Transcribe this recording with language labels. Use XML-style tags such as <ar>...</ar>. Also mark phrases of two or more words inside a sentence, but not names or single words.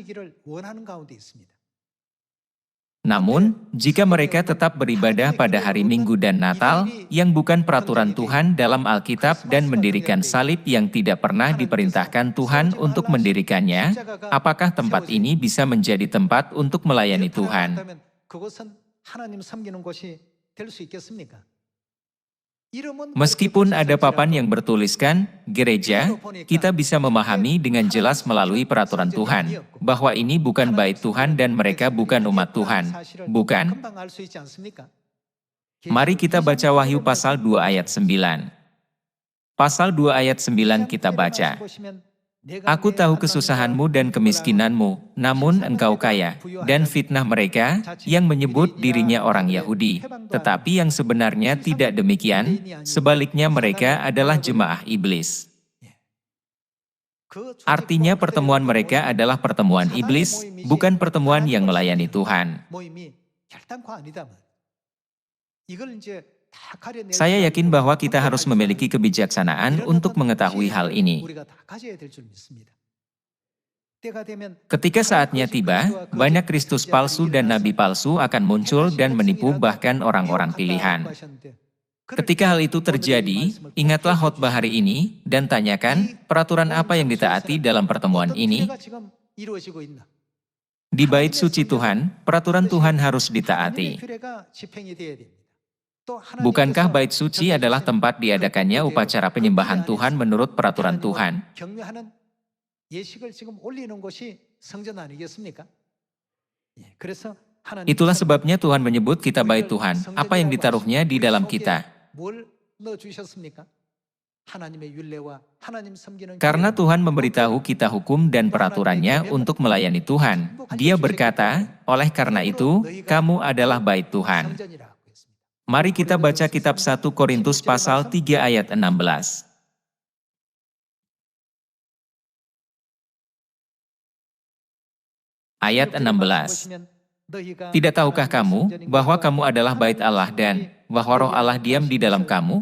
<id>Namun, jika mereka tetap beribadah pada hari Minggu dan Natal, yang bukan peraturan Tuhan dalam Alkitab dan mendirikan salib yang tidak pernah diperintahkan Tuhan untuk mendirikannya, apakah tempat ini bisa menjadi tempat untuk melayani Tuhan?</id> <ko>이름은</ko> <id>Meskipun</id> <ko>그렇게</ko> <id>ada papan</id> <ko>붙여지라도</ko> <id>yang bertuliskan gereja, kita bisa memahami dengan jelas melalui peraturan Tuhan bahwa ini bukan bait Tuhan dan mereka bukan umat Tuhan. Bukan?</id> <ko>금방 알 수 있지 않습니까?</ko> <id>Mari kita baca Wahyu pasal 2 ayat 9. Pasal 2 ayat 9 kita baca. Aku tahu kesusahanmu dan kemiskinanmu, namun engkau kaya, dan fitnah mereka yang menyebut dirinya orang Yahudi. Tetapi yang sebenarnya tidak demikian, sebaliknya mereka adalah jemaah iblis. Artinya pertemuan mereka adalah pertemuan iblis, bukan pertemuan yang melayani Tuhan.</id> <ko>모임이 결단코 아니다면 이걸 이제 다 가려낼</ko> <id>Saya</id> <ko>줄</ko> <id>yakin</id> <ko>알고</ko> <id>bahwa kita harus</id> <ko>판단할</ko> <id>memiliki kebijaksanaan</id> <ko>이런</ko> <id>untuk</id> <ko>어떤</ko> <id>mengetahui hal</id> <ko>지혜를</ko> <id>ini.</id> <ko>우리가 다 가져야 될 줄 믿습니다. 때가 되면</ko> <id>Ketika saatnya tiba, banyak Kristus palsu dan nabi palsu akan muncul dan menipu bahkan orang-orang pilihan. Ketika hal itu terjadi, ingatlah khotbah hari ini dan tanyakan peraturan apa yang ditaati dalam pertemuan ini. Di bait suci Tuhan, peraturan Tuhan harus ditaati. Bukankah bait suci adalah tempat diadakannya upacara penyembahan Tuhan menurut peraturan Tuhan?</id> <ko>경외하는 예식을 지금 올리는 곳이 성전 아니겠습니까? 그래서 하나님</ko> <id>Itulah sebabnya Tuhan menyebut kita bait Tuhan, apa yang ditaruhnya di dalam kita.</id> <ko>뭘 넣어주셨습니까? 하나님의 율례와 하나님 섬기는</ko> <id>Karena</id> <ko>규례와</ko> <id>Tuhan memberitahu kita hukum dan peraturannya untuk melayani Tuhan. Dia berkata, oleh karena itu, kamu adalah bait Tuhan.</id> <ko>성전이라고 했습니다.</ko> <id>Mari kita baca kitab 1 Korintus pasal 3 ayat 16. Ayat 16. Tidak tahukah kamu bahwa kamu adalah bait Allah dan bahwa roh Allah diam di dalam kamu?</id>